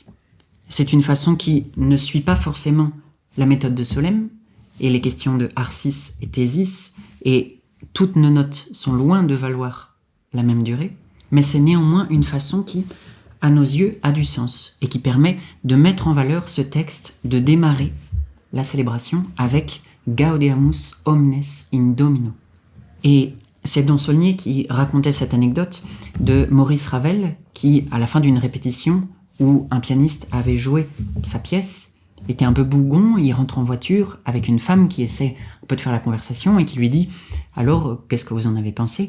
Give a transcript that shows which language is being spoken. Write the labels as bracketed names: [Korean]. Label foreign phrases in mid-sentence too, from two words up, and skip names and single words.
[French] C'est une façon qui ne suit pas forcément la méthode de Solesmes, et les questions de Arcis et Thésis, et toutes nos notes sont loin de valoir la même durée, mais c'est néanmoins une façon qui, à nos yeux, a du sens, et qui permet de mettre en valeur ce texte, de démarrer la célébration avec [Latin] Gaudeamus omnes in Domino. [French] Et c'est Don Saulnier qui racontait cette anecdote de Maurice Ravel, qui, à la fin d'une répétition où un pianiste avait joué sa pièce, était un peu bougon, il rentre en voiture avec une femme qui essaie un peu de faire la conversation et qui lui dit « Alors, qu'est-ce que vous en avez pensé?